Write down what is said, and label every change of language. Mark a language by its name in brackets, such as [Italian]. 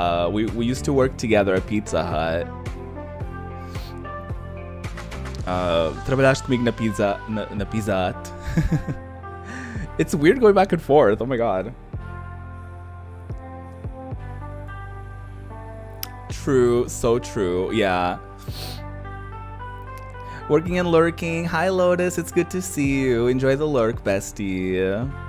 [English] We used to work together at Pizza Hut. [Portuguese] Trabalhaste comigo na Pizza Hut. [English] It's weird going back and forth. Oh my god. True, so true. Yeah. Working and lurking. Hi Lotus, it's good to see you. Enjoy the lurk, bestie.